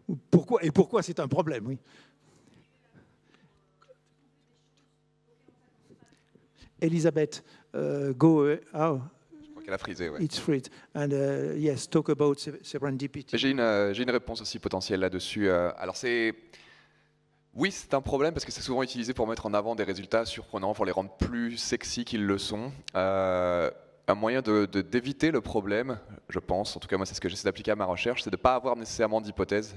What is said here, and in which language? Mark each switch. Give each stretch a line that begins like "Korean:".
French: Pourquoi c'est un problème, oui.
English: Elisabeth, go. Oh.
French: Je crois qu'elle a frisé, ouais.
English: It's free. And yes, talk about serendipity.
French: J'ai une réponse aussi potentielle là-dessus. Alors oui, c'est un problème parce que c'est souvent utilisé pour mettre en avant des résultats surprenants, pour les rendre plus sexy qu'ils le sont. Un moyen d'éviter le problème, je pense, en tout cas moi c'est ce que j'essaie d'appliquer à ma recherche, c'est de ne pas avoir nécessairement d'hypothèse.